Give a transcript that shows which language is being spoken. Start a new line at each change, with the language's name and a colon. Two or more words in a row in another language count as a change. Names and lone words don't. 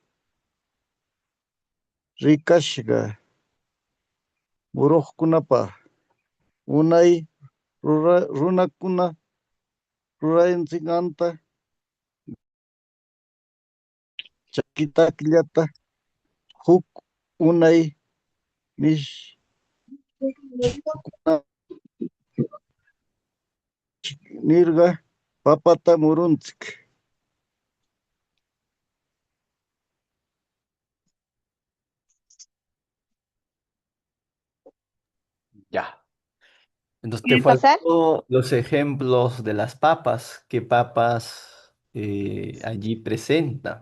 Quechua: rikashqa muruqkunapa unay runakuna rurayanchikanta chaki takllata huk unay nirqa papata murunchik.
Spanish: Ya. Entonces te ¿Quieren pasar? faltó los ejemplos de las papas. ¿Qué papas allí presenta?